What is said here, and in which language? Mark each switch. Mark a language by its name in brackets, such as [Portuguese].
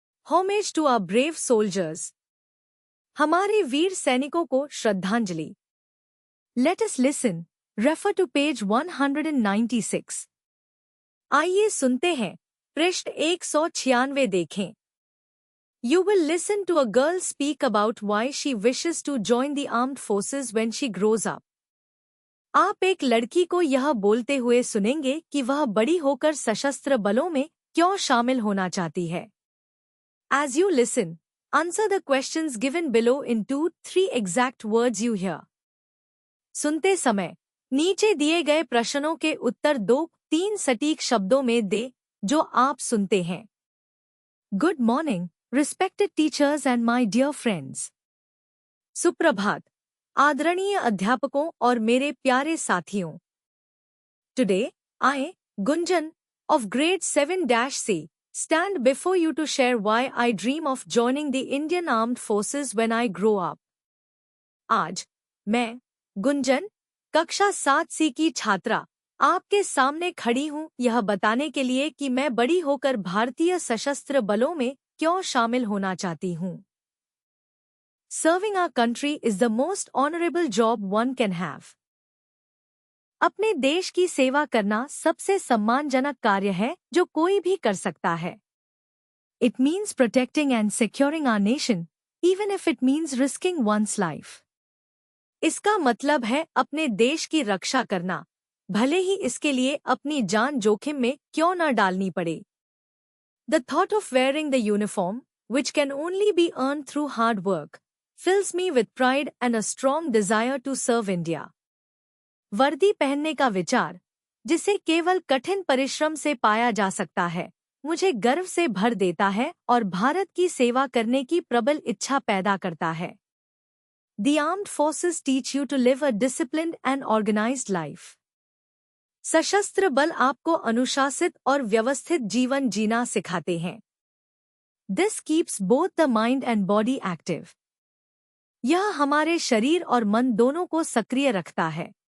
[English] Homage to our brave soldiers. [Hindi] हमारे वीर सैनिकों को श्रद्धांजलि। [English] Let us listen, refer to page 196। [Hindi] आइए सुनते हैं, पृष्ठ 196 देखें। [English] You will listen to a girl speak about why she wishes to join the armed forces when she grows up. [Hindi] आप एक लड़की को यह बोलते हुए सुनेंगे कि वह बड़ी होकर सशस्त्र बलों में क्यों शामिल होना चाहती है। [English] As you listen, answer the questions given below in 2-3 exact words you hear. [Hindi] सुनते समय नीचे दिए गए प्रश्नों के उत्तर 2-3 सटीक शब्दों में दे जो आप सुनते हैं। [English] Good morning, respected teachers and my dear friends. [Hindi] सुप्रभात, आदरणीय अध्यापकों और मेरे प्यारे साथियों। [English] Today, I, Gunjan, of grade 7-C, stand before you to share why I dream of joining the Indian Armed Forces when I grow up. [Hindi] आज, मैं, गुंजन, कक्षा 7C की छात्रा, आपके सामने खड़ी हूँ यह बताने के लिए कि मैं बड़ी होकर भारतीय सशस्त्र बलों में क्यों शामिल होना चाहती हूँ। [English] Serving our country is the most honorable job one can have. [Hindi] अपने देश की सेवा करना सबसे सम्मानजनक कार्य है जो कोई भी कर सकता है। [English] It means protecting and securing our nation, even if it means risking one's life. [Hindi] इसका मतलब है अपने देश की रक्षा करना, भले ही इसके लिए अपनी जान जोखिम में क्यों न डालनी पड़े। [English] The thought of wearing the uniform, which can only be earned through hard work, fills me with pride and a strong desire to serve India. [Hindi] वर्दी पहनने का विचार, जिसे केवल कठिन परिश्रम से पाया जा सकता है, मुझे गर्व से भर देता है और भारत की सेवा करने की प्रबल इच्छा पैदा करता है। [English] The armed forces teach you to live a disciplined and organized life. [Hindi] सशस्त्र बल आपको अनुशासित और व्यवस्थित जीवन जीना सिखाते हैं। [English] This keeps both the mind and body active. [Hindi] यह हमारे शरीर और मन दोनों को सक्रिय रखता है।